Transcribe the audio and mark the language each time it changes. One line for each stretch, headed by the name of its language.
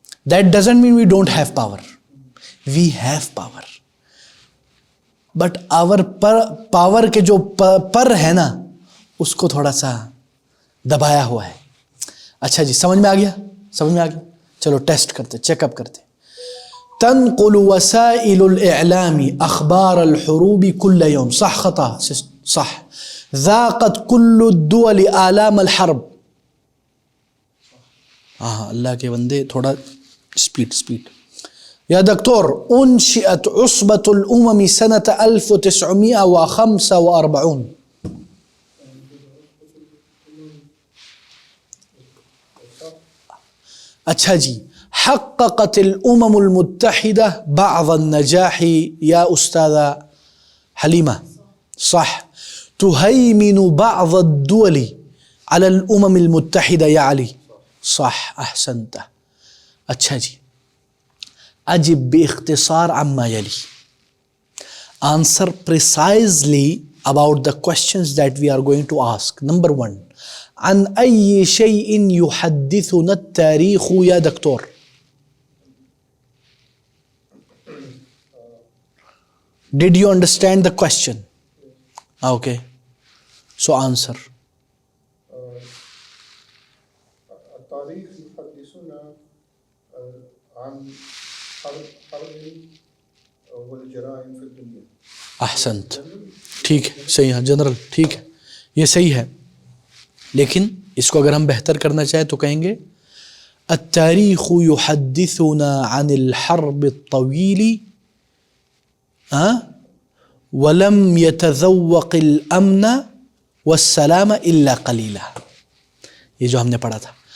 English: that doesn't mean we don't have power, we have power, but our power
Urdu: کے جو پر ہے نا اس کو تھوڑا سا دبایا ہوا ہے. اچھا جی, سمجھ میں آ گیا؟ سمجھ میں آ گیا. چلو ٹیسٹ کرتے, چیک اپ کرتے.
Arabic: تنقل وسائل الاعلام اخبار الحروب كل يوم, صح خطا؟ صح. ذاقت كل الدول آلام الحرب.
Urdu: ہاں اللہ کے بندے تھوڑا سپیڈ.
Arabic: یا دکتور, انشئت عصبة الامم سنة 1945. اچھا جی, حققت الامم المتحدہ بعض النجاح یا استاذہ حلیمہ. صح. تهيمن بعض الدول على الامم المتحدہ یا علی. صح, احسنت. اچھا جی, اجب باختصار عما یلی.
English: Answer precisely about the questions that we are going to ask.
Arabic: Number 1, عن أي شيء يحدثنا التاريخ يا دكتور؟
English: Did you understand the question? Okay. So answer.
Arabic: التاريخ يحدثنا عن حرب والجرائم في الدنيا. احسنت.
Urdu: ٹھیک ہے, صحیح ہے, جنرل ٹھیک ہے, یہ صحیح ہے. لیکن اس کو اگر ہم بہتر کرنا چاہیں تو کہیں گے
Arabic: التاريخ يحدثنا عن الحرب الطويل ولم يتذوق الامن والسلام الا قليلا.
Urdu: یہ جو ہم نے پڑھا تھا.